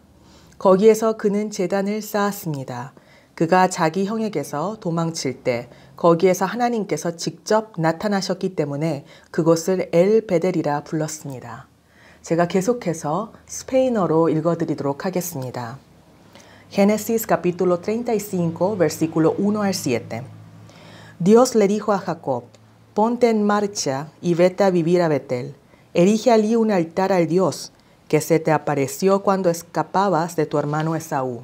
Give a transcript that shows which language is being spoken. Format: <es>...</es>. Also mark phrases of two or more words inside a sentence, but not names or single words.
<ko>거기에서 그는 제단을 쌓았습니다. 그가 자기 형에게서 도망칠 때 거기에서 하나님께서 직접 나타나셨기 때문에 그곳을 엘 베델이라 불렀습니다. 제가 계속해서 스페인어로 읽어드리도록 하겠습니다.</ko> <es>Génesis capítulo 35, versículo 1 al 7. Dios le dijo a Jacob, ponte en marcha y vete a vivir a Betel. Erige allí un altar al Dios que se te apareció cuando escapabas de tu hermano Esaú.</es>